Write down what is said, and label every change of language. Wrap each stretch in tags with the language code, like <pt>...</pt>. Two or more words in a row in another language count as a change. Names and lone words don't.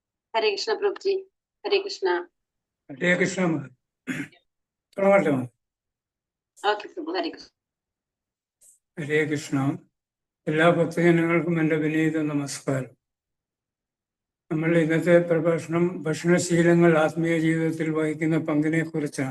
<hi>हरे कृष्णा प्रभु जी। हरे कृष्णा। हरे कृष्ण</hi> <ml>തുടങ്ങട്ടെ? ഓക്കെ പ്രഭു. ഹരേ കൃഷ്ണ. ഹരേ കൃഷ്ണ. എല്ലാ ഭക്തജനങ്ങൾക്കും എൻ്റെ വിനീത നമസ്കാരം. നമ്മൾ ഇന്നത്തെ പ്രഭാഷണം ഭക്ഷണശീലങ്ങൾ ആത്മീയ ജീവിതത്തിൽ വഹിക്കുന്ന പങ്കിനെ കുറിച്ചാണ്.</ml>